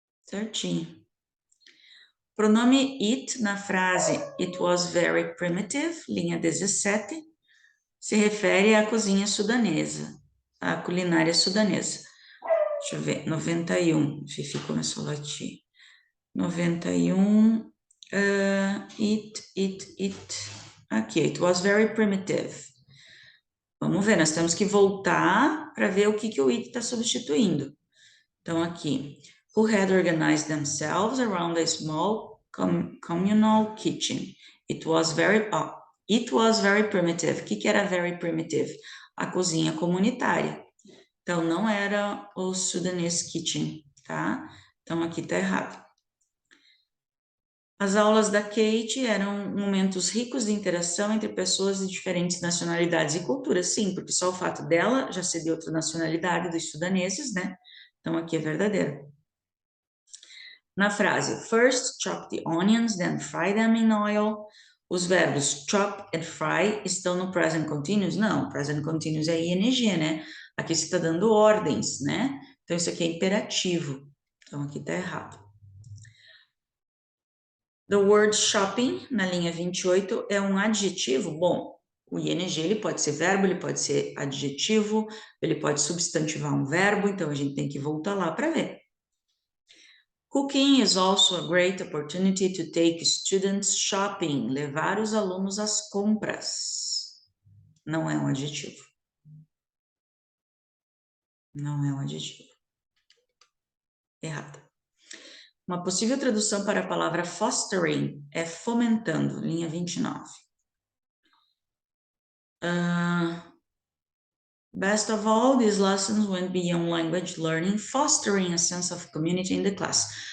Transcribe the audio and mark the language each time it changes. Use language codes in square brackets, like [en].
[pt] Certinho. Pronome it na frase [en] it was very primitive, [pt] linha 17, se refere à cozinha sudanesa, à culinária sudanesa. Deixa eu ver, 91, Fifi começou a latir. 91, aqui, [en] it was very primitive. [pt] Vamos ver, nós temos que voltar para ver o que o it está substituindo. Então, aqui, [en] who had organized themselves around a small communal kitchen. It was very primitive. [pt] O que era [en] very primitive? [pt] A cozinha comunitária. Então, não era o [en] Sudanese kitchen, [pt] tá? Então, aqui tá errado. As aulas da Kate eram momentos ricos de interação entre pessoas de diferentes nacionalidades e culturas. Sim, porque só o fato dela já ser de outra nacionalidade, dos sudaneses, né? Então, aqui é verdadeiro. Na frase, [en] first chop the onions, then fry them in oil. [pt] Os verbos [en] chop and fry [pt] estão no present continuous? Não, present continuous é ing, né? Aqui você está dando ordens, né? Então, isso aqui é imperativo. Então, aqui está errado. [en] The word shopping, [pt] na linha 28, é um adjetivo? Bom, o ing ele pode ser verbo, ele pode ser adjetivo, ele pode substantivar um verbo, então a gente tem que voltar lá para ver. [en] Cooking is also a great opportunity to take students shopping, [pt] levar os alunos às compras. Não é um adjetivo. Não é um adjetivo. Errado. Uma possível tradução para a palavra fostering é fomentando, linha 29. [en] Best of all, these lessons went beyond language learning, fostering a sense of community in the class.